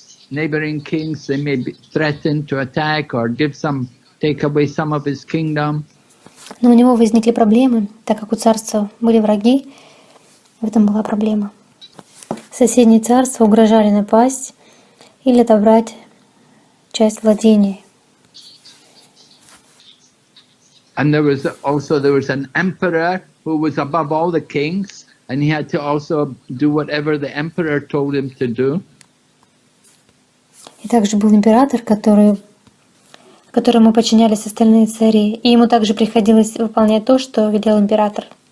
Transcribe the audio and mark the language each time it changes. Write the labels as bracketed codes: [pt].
[en] Neighboring kings, they may be threatened to attack or give some take away some of his kingdom. [ru] Но у него возникли проблемы, так как у царства были враги, в этом была проблема. Соседние царства угрожали напасть или отобрать часть владений. [en] And there was an emperor who was above all the kings, and he had to also do whatever the emperor told him to do. [ru] И также был император, которому подчинялись остальные цари, и ему также приходилось выполнять то, что велел император.